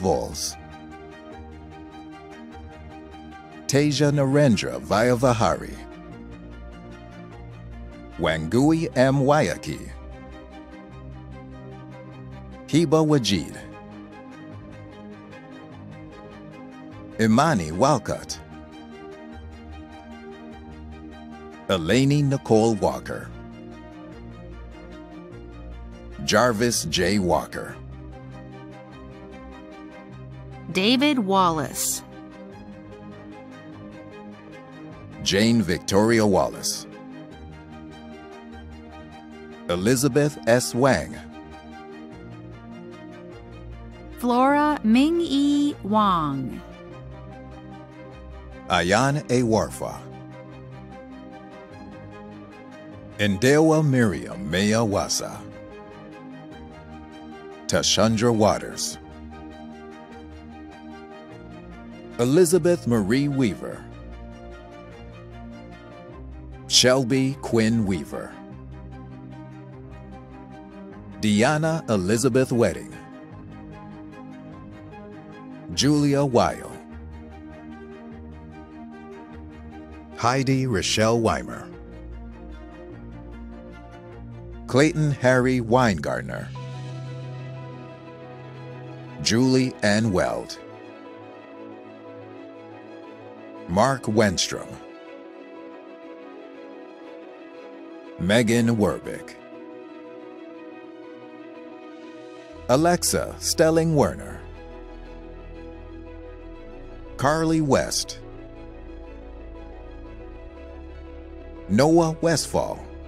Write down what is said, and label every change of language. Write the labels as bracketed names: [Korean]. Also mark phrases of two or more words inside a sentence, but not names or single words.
[English] Vols, Teja Narendra Vayavahari, Wangui M. Wayaki, Hiba Wajid, Imani Walcott, Eleni Nicole Walker, Jarvis J. Walker, David Wallace, Jane Victoria Wallace, Elizabeth S. Wang, Flora Ming-Yi Wang, Ayan A. Warfa, Ndewa Miriam Maya Wasa, Tashandra Waters, Elizabeth Marie Weaver, Shelby Quinn Weaver, Deanna Elizabeth Wedding, Julia Weil, Heidi Rochelle Weimer, Clayton Harry Weingartner, Julie Ann Weld, Mark Wenstrom, Megan Werbick, Alexa Stelling Werner, Carly West, Noah Westfall,